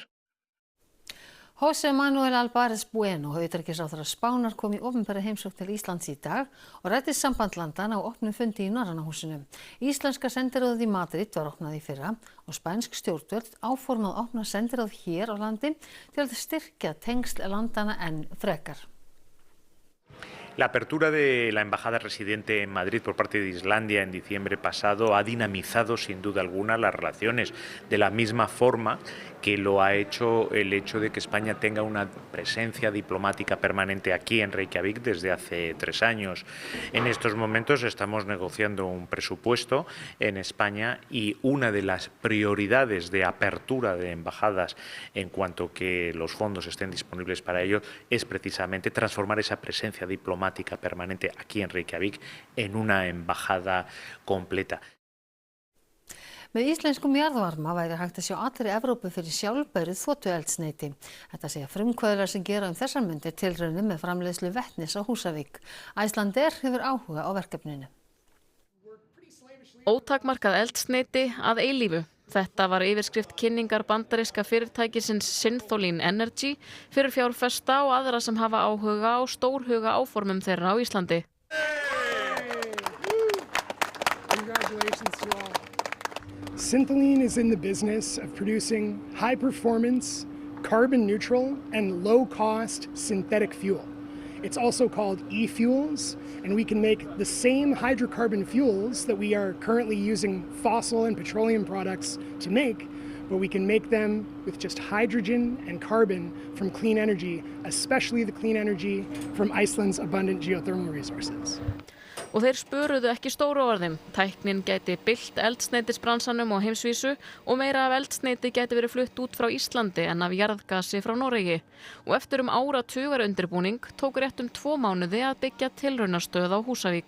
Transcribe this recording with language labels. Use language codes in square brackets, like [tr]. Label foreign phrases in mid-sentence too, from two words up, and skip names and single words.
[is] José Manuel Álvarez Bueno, utanríkisráðherra Spánar, kom í opinbera heimsókn til Íslands í dag og ræddi samband landanna á opnum fundi í Norræna húsinu. Íslenska sendiráðið í Madrid var opnað í fyrra og spænsk stjórnvöld áformað að opna sendiráð hér á landi til að styrkja tengsl landanna enn frekar. [es] La apertura de la embajada residente en Madrid por parte de Islandia en diciembre pasado ha dinamizado sin duda alguna las relaciones de la misma forma que lo ha hecho el hecho de que España tenga una presencia diplomática permanente aquí en Reykjavik desde hace 3 años. En estos momentos estamos negociando un presupuesto en España y una de las prioridades de apertura de embajadas en cuanto que los fondos estén disponibles para ello es precisamente transformar esa presencia diplomática permanente aquí en Reykjavik en una embajada completa. [is] Með íslenskum jarðvarma væri hægt að sjá allri Evrópu fyrir sjálfbærið þotueldsneyti. Þetta segja frumkvöðlar sem gera þessar mundir tilraunir með framleiðslu vetnis á Húsavík. Icelandair hefur áhuga á verkefninu. Ótakmarkað eldsneyti að eilífu. Þetta var yfirskrift kynningar bandaríska fyrirtækisins Synthol Energy fyrir fjárfesta og aðra sem hafa áhuga á stórhuga áformum þeirra á Íslandi. [en] Syntholine is in the business of producing high-performance, carbon-neutral, and low-cost synthetic fuel. It's also called e-fuels, and we can make the same hydrocarbon fuels that we are currently using fossil and petroleum products to make, but we can make them with just hydrogen and carbon from clean energy, especially the clean energy from Iceland's abundant geothermal resources. [is] Og þeir spöruðu ekki stóru orðum. Tæknin gæti bylt eldsneytisbransanum á heimsvísu og meira af eldsneyti gæti verið flutt út frá Íslandi en af jarðgasi frá Noregi. Og eftir áratugar undirbúning tók rétt 2 mánuði að byggja tilraunastöð á Húsavík.